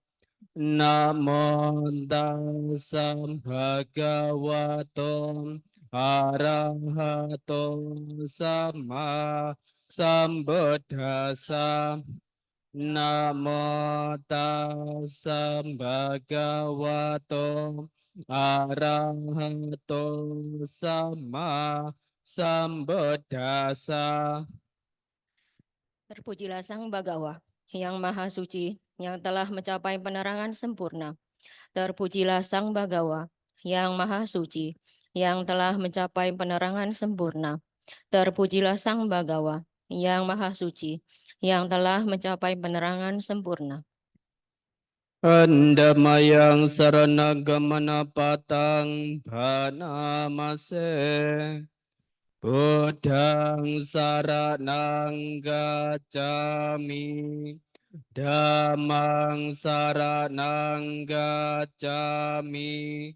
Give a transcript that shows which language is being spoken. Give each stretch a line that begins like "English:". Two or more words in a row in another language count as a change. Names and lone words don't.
Pali: Namo Tassam Bhagavato Arahato Sama Sambuddhasa. Namo Tassam Bhagavato Arahato Sama Sambuddhasa.
Indonesian: Terpujilah Sang Bagawa yang Maha Suci, yang telah mencapai penerangan sempurna. Terpujilah Sang Bagawa yang Maha Suci, yang telah mencapai penerangan sempurna. Terpujilah Sang Bagawa yang Maha Suci, yang telah mencapai penerangan sempurna.
Pali: Andamayang Saranagamana Patang Bhanamase. Buddhang saranang gacchami. Dhammang saranang gacchami.